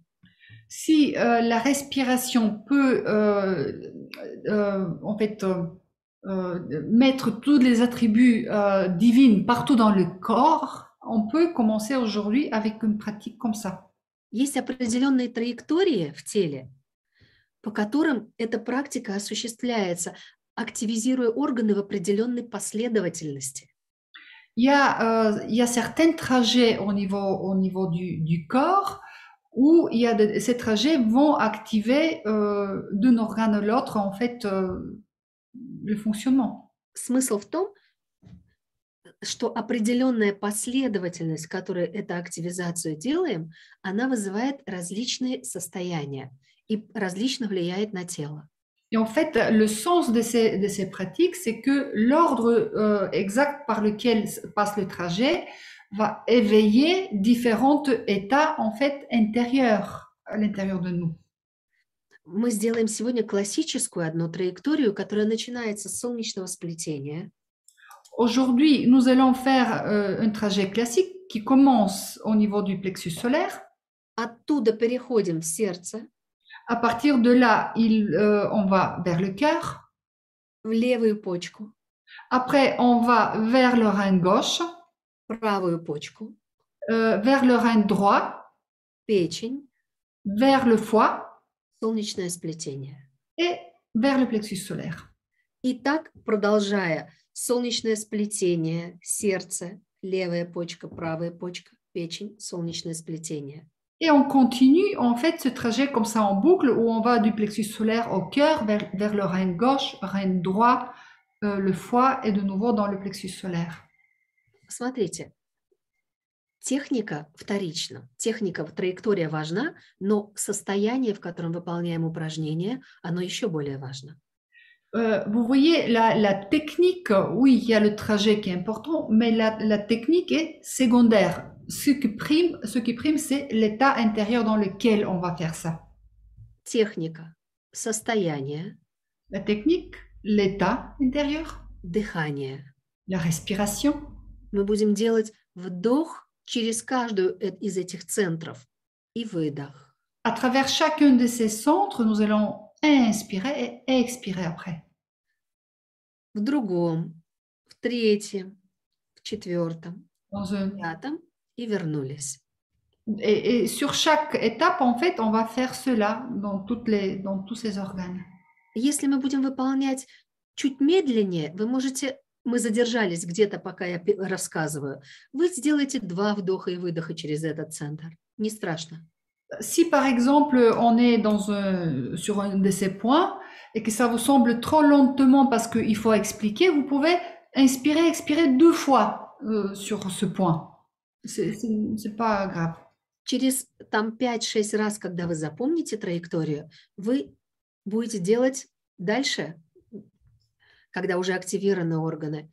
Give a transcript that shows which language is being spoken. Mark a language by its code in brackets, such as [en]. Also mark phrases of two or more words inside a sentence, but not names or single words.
[fr] Si la respiration peut en fait mettre tous les attributs divins partout dans le corps, on peut commencer aujourd'hui avec une pratique comme ça. [ru] Есть определенные траектории в теле, по которым эта практика осуществляется, активизируя органы в определенной последовательности. [fr] Il y a certains trajets au niveau du corps où ces trajets vont activer d'un organe à l'autre en fait le fonctionnement. [ru] Смысл в том, что определенная последовательность, в которой эту активизацию делаем, она вызывает различные состояния и различно влияет на тело. [fr] Et en fait, le sens de ces pratiques, c'est que l'ordre exact par lequel passe le trajet va éveiller différents états en fait intérieurs à l'intérieur de nous. [ru] Мы сделаем сегодня классическую одну траекторию, которая начинается с солнечного сплетения. [fr] Aujourd'hui, nous allons faire un trajet classique qui commence au niveau du plexus solaire. [ru] Оттуда переходим в сердце. [fr] À partir de là, on va vers le cœur. [ru] В левую почку. [fr] Après, on va vers le rein gauche. [ru] Правую почку. [fr] Vers le rein droit. [ru] Печень. [fr] Vers le foie. [ru] Солнечное сплетение. [fr] Et vers le plexus solaire. [ru] И так, продолжая, солнечное сплетение, сердце, левая почка, правая почка, печень, солнечное сплетение. [fr] Et on continue en fait ce trajet comme ça en boucle où on va du plexus solaire au cœur, vers le rein gauche, rein droit, le foie et de nouveau dans le plexus solaire. [ru] Смотрите, техника вторична, техника, траектория важна, но состояние, в котором выполняем упражнение, оно еще более важно. [fr] Vous voyez, la technique, oui, il y a le trajet qui est important, mais la technique est secondaire. Ce qui prime, c'est l'état intérieur dans lequel on va faire ça. [ru] Техника, состояние. [fr] La technique, l'état intérieur. [ru] Дыхание. [fr] La respiration. [ru] Мы будем делать вдох через каждую из этих центров и выдох. [fr] À travers chacun de ces centres, nous allons inspirer et expirer après. [ru] В другом, в третьем, в четвертом, в пятом и вернулись. [fr] Et sur chaque étape, en fait, on va faire cela dans tous ces organes. [ru] Если мы будем выполнять чуть медленнее, вы можете, мы задержались где-то, пока я рассказываю, вы сделаете 2 вдоха и выдоха через этот центр. Не страшно. [fr] Si par exemple on est sur un de ces points et que ça vous semble trop lentement parce qu'il faut expliquer, vous pouvez inspirer, expirer 2 fois sur ce point. C'est pas grave. [ru] Через там 5-6 раз, когда вы запомните траекторию, вы будете делать дальше, когда уже активированы органы.